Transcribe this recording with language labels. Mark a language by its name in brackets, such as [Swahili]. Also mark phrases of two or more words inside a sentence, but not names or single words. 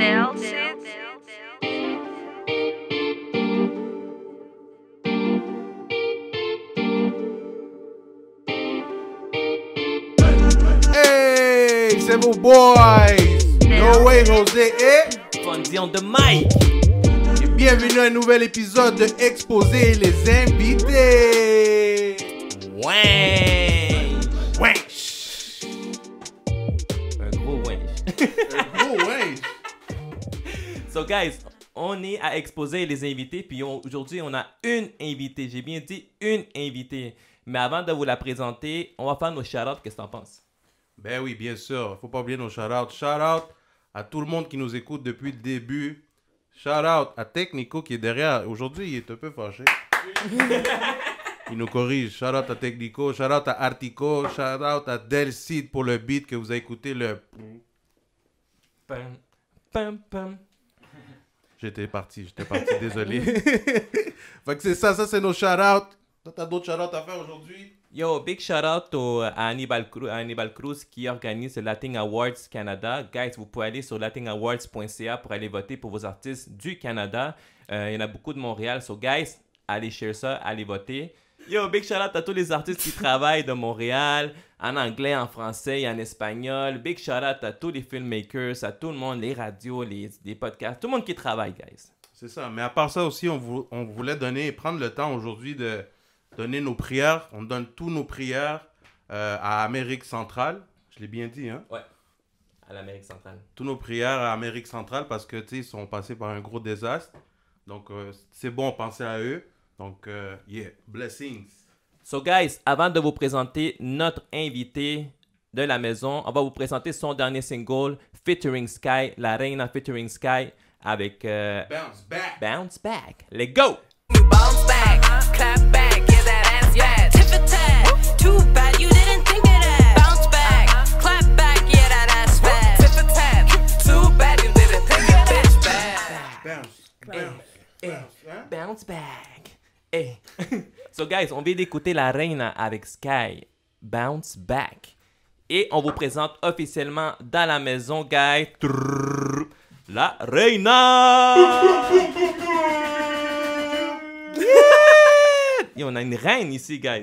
[French] Hey, c'est vos boys! No Way José et [English] Fonzie on the mic! [French] Et bienvenue à un nouvel épisode de Exposer les invités! Ouais! Wesh! Un gros wesh. Oh, wesh! [English] So guys, [French] on est à exposer les invités, puis aujourd'hui on a une invitée. J'ai bien dit une invitée. Mais avant de vous la présenter, on va faire nos shout-outs. Qu'est-ce que t'en penses? Ben oui, bien sûr. Faut pas oublier nos shout-outs. Shout-out à tout le monde qui nous écoute depuis le début. Shout-out à Technico qui est derrière. Aujourd'hui, il est un peu fâché. Il nous corrige. Shout-out à Technico. Shout-out à Artico. Shout-out à Delcide pour le beat que vous avez écouté. Pam, pam, pam. J'étais parti, désolé. Fait que c'est ça c'est nos shout-outs. Toi, t'as d'autres shout-outs à faire aujourd'hui? Yo, [English] big shout-out [French] à Hannibal Cruz qui organise le Latin Awards Canada. Guys, vous pouvez aller sur latinawards.ca pour aller voter pour vos artistes du Canada. Il y en a beaucoup de Montréal. [English] So, guys, [French] allez share ça, allez voter. Yo, [English] big shout-out [French] à tous les artistes qui travaillent de Montréal, en anglais, en français et en espagnol. [English] Big shout-out [French] à tous les filmmakers, à tout le monde, les radios, les podcasts, tout le monde qui travaille, guys. C'est ça. Mais à part ça aussi, on voulait prendre le temps aujourd'hui de donner nos prières. On donne tous nos prières à Amérique centrale. Je l'ai bien dit, hein? Ouais, à l'Amérique centrale. Tous nos prières à Amérique centrale parce que, tu sais, ils sont passés par un gros désastre. Donc, c'est bon, pensez à eux. Donc, [English] yeah, blessings. So, guys, [French] avant de vous présenter notre invité de la maison, on va vous présenter son dernier single, featuring Sky, La Reina featuring Sky, avec Bounce back. [English] Bounce Back. Let's go! Bounce back, clap back, yeah, that ass, yeah. Tip for tat, too bad you didn't think of that. Bounce back, clap back, yeah, that ass fat. Tip for tat, too bad you didn't think of bitch bad. Bounce. Bounce Back. Hey. So, guys, [French] on vient d'écouter La Reina avec Sky, Bounce Back. Et on vous présente officiellement dans la maison, guys, La Reina! Et on a une reine ici, guys.